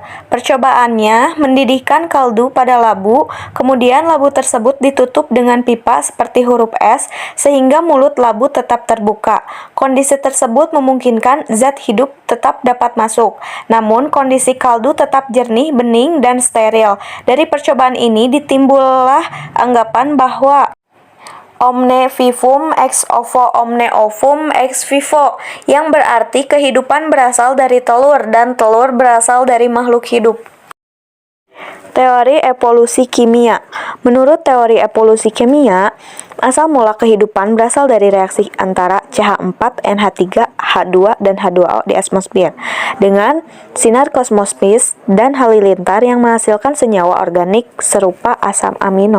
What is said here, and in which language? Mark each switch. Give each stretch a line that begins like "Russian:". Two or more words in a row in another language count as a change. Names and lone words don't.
Indonesian: Percobaannya mendidihkan kaldu pada labu, kemudian labu tersebut ditutup dengan pipa seperti huruf S sehingga mulut labu tetap terbuka. Kondisi tersebut memungkinkan zat hidup tetap dapat masuk, namun kondisi kaldu tetap jernih, bening, dan steril. Dari percobaan ini ditimbullah anggapan bahwa
Latin: omne vivum ex ovo omne ovum ex vivo,
Indonesian: yang berarti kehidupan berasal dari telur dan telur berasal dari makhluk hidup. Teori evolusi kimia. Menurut teori evolusi kimia, asal mula kehidupan berasal dari reaksi antara CH4, NH3, H2, dan H2O di atmosfer dengan sinar kosmos dan halilintar yang menghasilkan senyawa organik serupa asam amino.